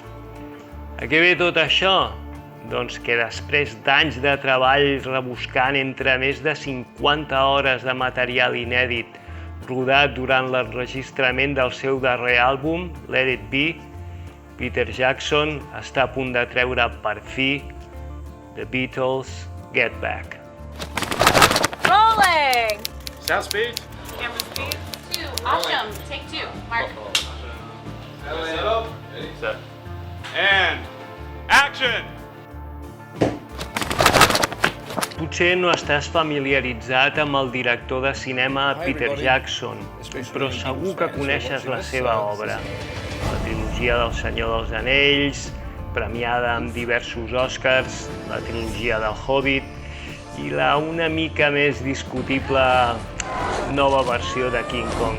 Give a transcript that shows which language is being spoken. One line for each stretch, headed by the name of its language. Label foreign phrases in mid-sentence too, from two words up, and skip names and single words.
Catalan: A què ve tot això? Doncs que després d'anys de treball rebuscant entre més de 50 hores de material inèdit rodat durant l'enregistrament del seu darrer àlbum, Let It Be, Peter Jackson està a punt de treure per fi The Beatles Get Back.
English: Rolling! Sound speed. Camera speed. 2. Awesome. Take 2. Mark. Set up. Ready, set. And action!
Catalan: Potser no estàs familiaritzat amb el director de cinema Peter Jackson, però segur que coneixes la seva obra. La trilogia del Senyor dels Anells, premiada amb diversos Oscars, la trilogia del Hobbit i la una mica més discutible nova versió de King Kong.